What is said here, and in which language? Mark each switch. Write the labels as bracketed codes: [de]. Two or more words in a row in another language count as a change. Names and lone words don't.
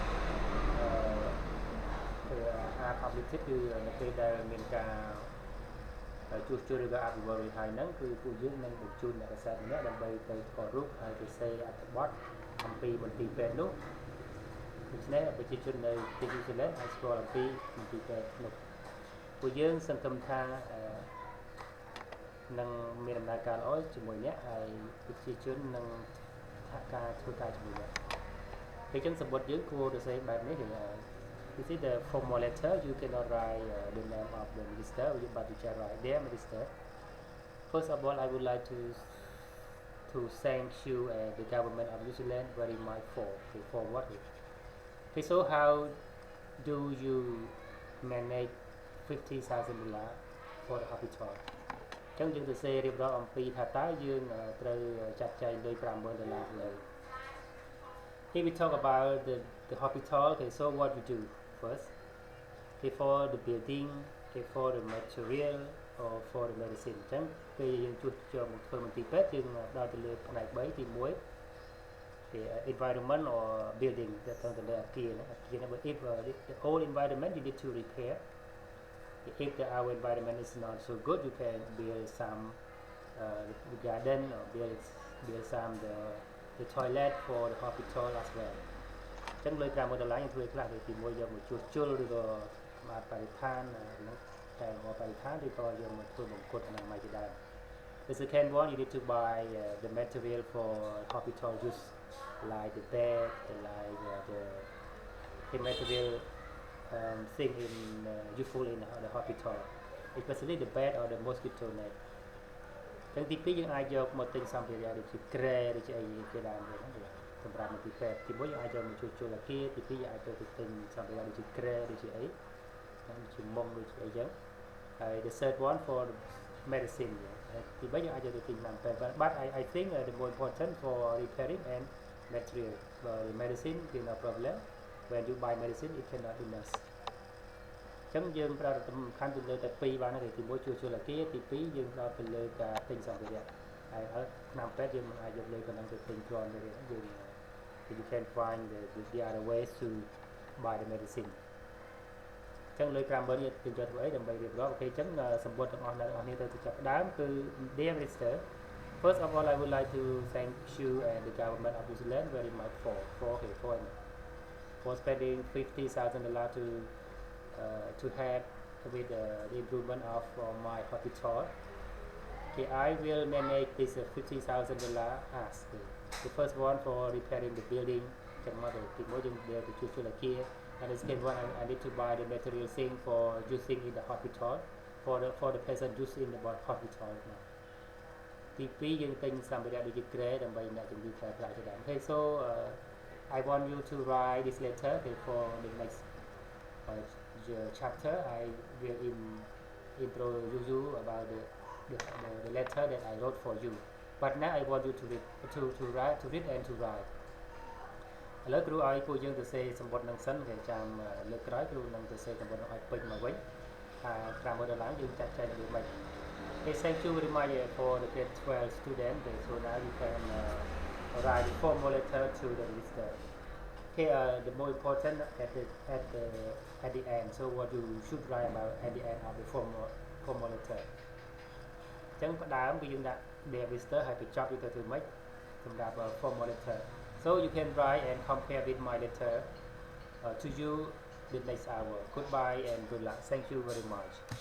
[km] អាcompleted គឺនៅពេលដែលមានការជួសជុលឬក៏អភិវឌ្ឍរួចហើយហ្នឹងគឺពួកយើងនឹងបញ្ជូនអ្នកកសិកម្មម្នាក់ដើម្បីទៅថតរូបហើយទៅសេអត្ថបទអំពីមន្ទីរពេទ្យនោះដូច្នេះប្រជាជននៅទីនេះអាចស្គាល់អំពីមន្ទីរពេទ្យនោះពួកយើងសង្ឃឹមថា នឹងមានដំណើរការល្អជាមួយអ្នកហើយប្រជាជននឹងសហការធ្វើការជាមួយអ្នកពេលចឹងសម្បត្តិយើងគួរទៅសេបែបនេះគឺ [en] This is the formal letter. You cannot write the name of the minister, but you can write dear minister. First of all, I would like to thank you the government of New Zealand very much for what. Okay, so how do you manage $50,000 for the hospital? [km] ចឹងយើងទៅសេរៀបរាប់អំពីថាតើយើងត្រូវចាត់ចែងលុយ$50,000លើ [en] Here we talk about the hospital. Okay, so what we do first? Okay, for the building, okay, for the material or for the medicine. [km] ចឹងពេលយើងជួសជុលមកធ្វើមន្ទីរពេទ្យយើងដល់ទៅលើផ្នែក3ទី1 [en] the environment or building [km] ដែលទៅលើអគារណាបើ [en] if the old environment you need to repair. If our environment is not so good, you can build some garden or build some the toilet for the hospital as well. [km] ចឹងលុយ$50,000យើងធ្វើខ្លះទី1យកមកជួសជុលឬក៏ស្មាតបរិស្ថានហ្នឹងតែបរិស្ថានឬក៏យកមកធ្វើមង្គតអនាម័យជាដើម [en] The second one you need to buy the material for hospital use like the bed, like the material thing in useful in the hospital, especially the bed or the mosquito net. [km] ចឹងទី2យើងអាចយកមកទិញសម្ភារៈដូចជាក្រែដូចជាអីជាដើមទៅហ្នឹងសម្រាប់មន្ទីរពេទ្យទី1យើងអាចយកមកជួសជុលអគារទី2យើងអាចទៅទិញសម្ភារៈដូចជាក្រែដូចជាអីដូចជាមុងដូចជាអី ចឹងហើយ [en] the third one for medicine [km] ទី3យើងអាចយកទៅទិញថ្នាំពេទ្យ [en] but I think the more important for repairing and material the medicine is no problem when you buy medicine it cannot enough [km] ចឹងយើងប្រើសំខាន់ទៅលើតែ2បានហើយទី1ជួសជុលអគារទី2យើងដល់ទៅលើ ការទិញសម្ភារៈហើយថ្នាំពេទ្យយើងមិនអាចយកលុយប៉ុណ្ណឹងទៅទិញគ្រាន់ទេយើង [en] you can find the other ways to buy the medicine [km] ចឹងលុយ$50,000យើងយកធ្វើអីដើម្បីរៀបរាប់អូខេចឹងសម្បត្តិទាំងអស់នេះទៅចាប់ផ្ដើមគឺ [en] Dear Minister, first of all I would like to thank you and the government of New Zealand very much for spending $50,000 to help with the improvement of my hospital. Okay, I will manage this $50,000 as the first one for repairing the building. And the second one I need to buy the material thing for using in the hospital for the patient using in the hospital now. [km] ទី2យើងទិញសម្ភារៈដូចជាក្រែដើម្បីអ្នកជំងឺប្រើប្រាស់ជាដើម [en] Okay, so I want you to write this letter for the next chapter. I will introduce you about the letter that I wrote for you. But now I want you to read and to write. [km] ឥឡូវគ្រូឲ្យពួកយើងទៅសេសម្បត្តិនឹងសិនគេចាំលើកក្រោយគ្រូនឹងទៅសេសម្បត្តិនឹងឲ្យពេញមកវិញថា$50,000យើងចាត់ចែងរបៀបម៉េច [en] Okay, thank you very much for the grade 12 student. So now you can write a formal letter to the minister. Okay, the more important at the end. So what you should write about at the end of the formal letter. [km] ចឹងផ្ដើមគឺយើងដាក់ [en] dear minister [km] ហើយបញ្ចប់វាទៅធ្វើម៉េចសម្រាប់ [en] formal letter. So you can write and compare with my letter to you the next hour. Goodbye and good luck. Thank you very much.